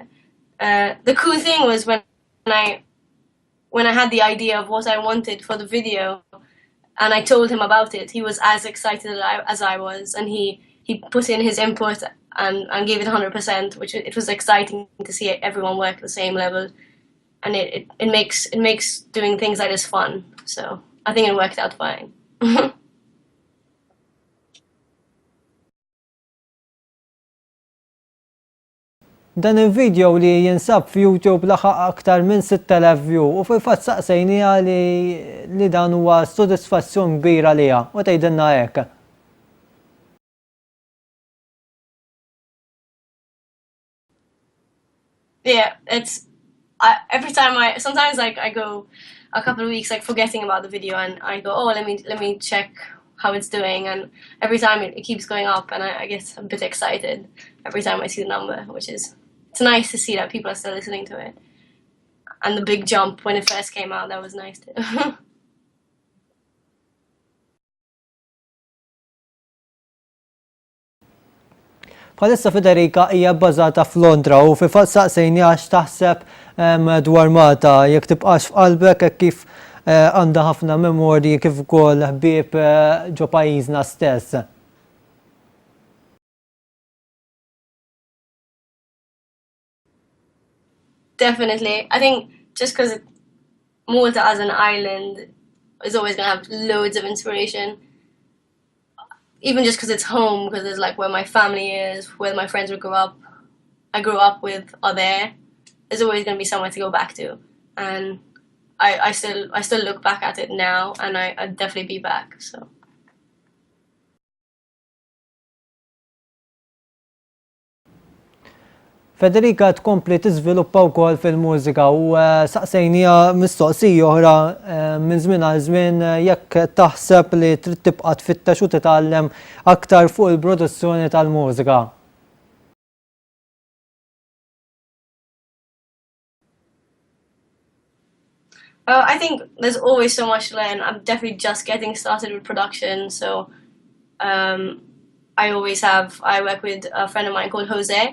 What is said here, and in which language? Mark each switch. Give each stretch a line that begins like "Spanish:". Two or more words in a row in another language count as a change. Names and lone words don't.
English: The cool thing was when I had the idea of what I wanted for the video, and I told him about it, he was as excited as I was, and he put in his input and gave it 100%, which it was exciting to see everyone work at the same level, and it makes doing things like this fun. So I think it worked out fine.
Maltese: Dan il-video li jinsab f'YouTube laħaq aktar minn 6,000 view u fil-fatt saqsejnija li dan huwa sodisfazzjon kbira liha u tgħidilna hekk.
English: Yeah, every time sometimes like I go a couple of weeks like forgetting about the video, and I go, oh, let me check how it's doing, and every time it keeps going up, and I get a bit excited every time I see the number, which is, it's nice to see that people are still listening to it. And the big jump when it first came out, that was nice too.
Maltese: Bħalissa Federica hija bbażata f'Londra u fil-fatt saqsejni għax taħseb dwar Malta jekk tibqax f'qalbek hekk kif għandha ħafna memorji kif ukoll ħbieb ġo pajjiżna stess.
English: Definitely. I think just because Malta as an island is always going to have loads of inspiration. Even just because it's home, because it's like where my family is, where my friends I grew up with are there. There's always going to be somewhere to go back to. And I still look back at it now, and I'd definitely be back, so.
Maltese: Federica tkompli tiżviluppa wkoll fil-mużika u saqsejnija mistoqsija oħra minn żmien għal żmien jekk taħseb li trid tibqa' tfittex u titgħallem aktar fuq il-produzzjoni tal-mużika.
English: I think there's always so much to learn. I'm definitely just getting started with production, so I work with a friend of mine called Jose.